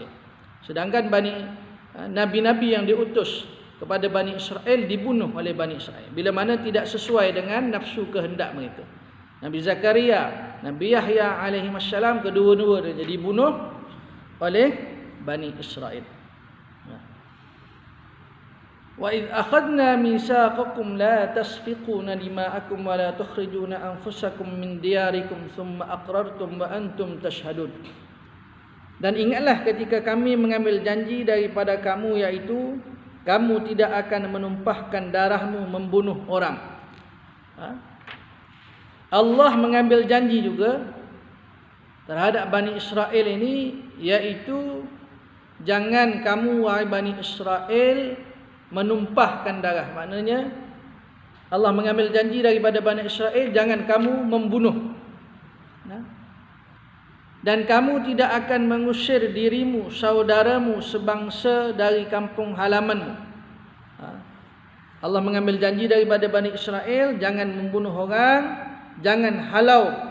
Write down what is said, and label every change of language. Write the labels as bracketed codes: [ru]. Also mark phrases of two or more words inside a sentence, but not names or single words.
[ms] Sedangkan nabi-nabi yang diutus kepada Bani Israel dibunuh oleh Bani Israel bila mana tidak sesuai dengan nafsu kehendak mereka. Nabi Zakaria, Nabi Yahya [ar] عليه السلام, [ms] kedua-dua dia dibunuh oleh Bani Israel. [ar] وإذ أخذنا ميثاقكم لا تسفكون دماءكم ولا تخرجون أنفسكم من دياركم ثم أقررتم وأنتم تشهدون. [ms] Dan ingatlah ketika kami mengambil janji daripada kamu, iaitu kamu tidak akan menumpahkan darahmu membunuh orang. Allah mengambil janji juga terhadap Bani Israel ini, iaitu jangan kamu wahai Bani Israel menumpahkan darah. Maknanya Allah mengambil janji daripada Bani Israel, jangan kamu membunuh. Dan kamu tidak akan mengusir dirimu, saudaramu sebangsa dari kampung halamanmu. Allah mengambil janji daripada Bani Israel, jangan membunuh orang, jangan halau.